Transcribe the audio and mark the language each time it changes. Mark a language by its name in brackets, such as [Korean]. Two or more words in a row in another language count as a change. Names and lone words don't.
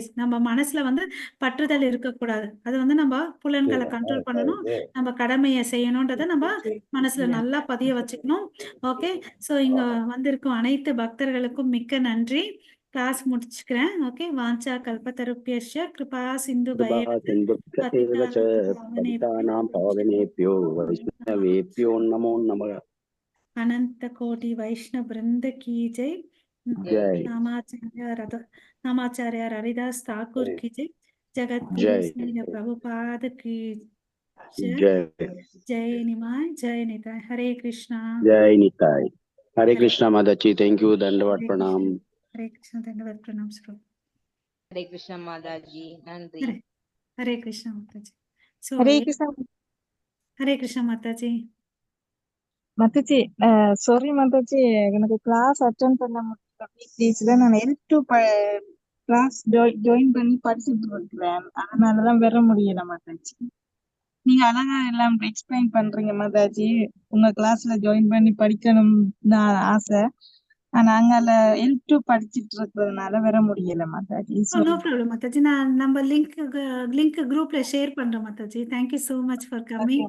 [Tamil] நம்ம மனசுல வந்து பற்றுதல் இருக்கக்கூடாது. அது வந்து நம்ம புலன்களை கண்ட்ரோல் பண்ணணும், நம்ம கடமையை செய்யணும்ன்றதை நம்ம மனசுல நல்லா பதிய வச்சுக்கணும். [English] okay, so [Tamil] இங்க வந்திருக்கும் அனைத்து பக்தர்களுக்கும் மிக்க நன்றி. கிளாஸ் முடிச்சுக்கிறேன். [Sanskrit] ஓகே, वाञ्छाकल्पतरुभ्यश्च कृपासिन्धु पतितानां पावनेभ्यो वैष्णवेभ्यो नमो नमः. [Hindi] अनंत कोटि वैष्णव वृंद की जय. जय नामाचार्य हरिदास ठाकुर की जय. जगत गुरु जय श्रील प्रभुपाद की जय. जय जय निमाय जय निताय. हरे कृष्णा. जय निताय. हरे कृष्णा माताजी, [English] thank you, [Hindi] धन्यवाद, प्रणाम. हरे कृष्णा, धन्यवाद, प्रणाम सर. हरे कृष्णा माताजी, नंदी. हरे कृष्णा माताजी. सो [Tamil] ஹரே கிருஷ்ணா [Hindi] हरे कृष्णा माताजी. [Tamil] மத்தாச்சி. சாரி மத்தாச்சி, எனக்கு [English] class attend [Tamil] பண்ண முடியல வீக்டேஸ்ல. நான் L2 [English] class join [Tamil] பண்ணி படிச்சுட்டு இருக்கிறேன். அதனாலதான் வர முடியல மத்தாச்சி. நீங்க அழகா எல்லாம் எக்ஸ்பிளைன் பண்றீங்க மத்தாச்சி. உங்க கிளாஸ்ல ஜாயின் பண்ணி படிக்கணும் தான் ஆசை. ஆனா அங்கால L2 படிச்சிட்டு இருக்கிறதுனால வர முடியல மத்தாச்சி. [English] No problem மாதாஜி. [Tamil] நான் நம்ம [English] link group [Tamil] ஷேர் பண்றேன் மாதாஜி. [English] Thank you so much for coming.